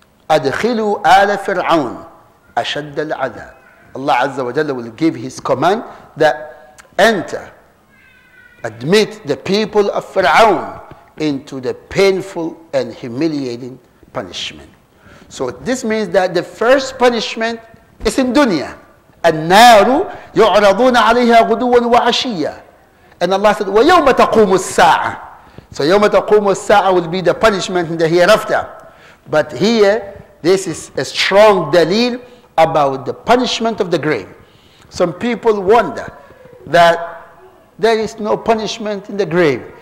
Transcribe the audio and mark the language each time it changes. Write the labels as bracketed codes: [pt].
[ar] أدخلوا آل فرعون أشد العذاب. [en] Allah Azza wa Jalla will give his command that enter, admit the people of Fir'aun into the painful and humiliating punishment. So this means that the first punishment is in dunya. [ar] النار يعرضون عليها غدوا وعشيا. [en] And Allah said, [ar] وَيَوْمَ تَقُومُ السَّاعَةِ. [en] So [ar] يَوْمَ تَقُومُ السَّاعَةِ [en] will be the punishment in the hereafter. But here, this is a strong dalil about the punishment of the grave. Some people wonder that there is no punishment in the grave.